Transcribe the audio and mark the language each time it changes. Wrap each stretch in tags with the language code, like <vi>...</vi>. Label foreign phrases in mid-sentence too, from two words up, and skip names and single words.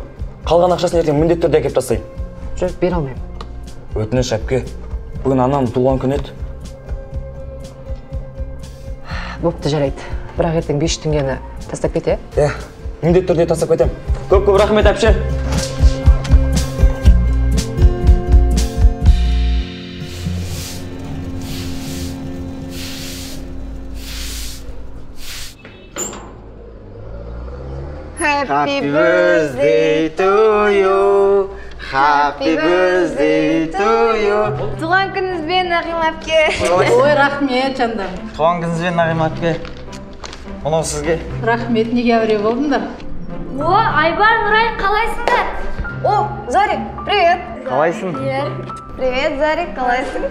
<kk>Қалған ақшасын ертең міндетті түрде әкеп тастайын. Жоқ, бере алмаймын. Өтініш, әпке. Бүгін анамның туған күні еді. Бопты, жарайды. Бірақ ертең 500 теңгені тастап кете? Міндетті түрде тастап кетем. Көп рахмет, әпше.</kk> <en>Happy birthday to you. Happy birthday to you.</en> <kk>Туған күніңізбен, Нағима әпке. Ой, рахмет, жандам. Туған күніңізбен, Нағима әпке. Мынау сізге. Рахмет, неге әуре болдыңдар? О, Айбар, Нұрай, қалайсыңдар? О, Зарик, привет. Қалайсың? Привет, Зарик, қалайсың?</kk>